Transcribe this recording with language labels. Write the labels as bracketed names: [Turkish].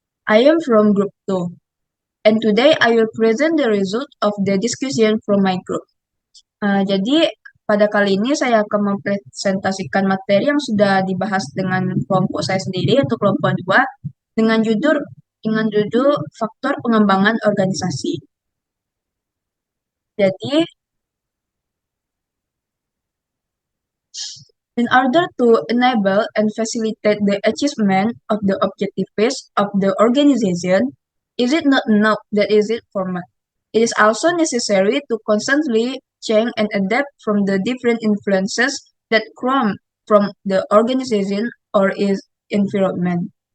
[English] I am from Group 2, and today I will present the result of the discussion from my group. [Indonesian] Jadi, pada kali ini saya akan mempresentasikan materi yang sudah dibahas dengan kelompok saya sendiri, yaitu kelompok 2, dengan judul faktor pengembangan organisasi. [English] Jadi, in order to enable and facilitate the achievement of the objectives of the organization, is it not enough that is it format? It is also necessary to constantly change and adapt from the different influences that come from the organization or its environment.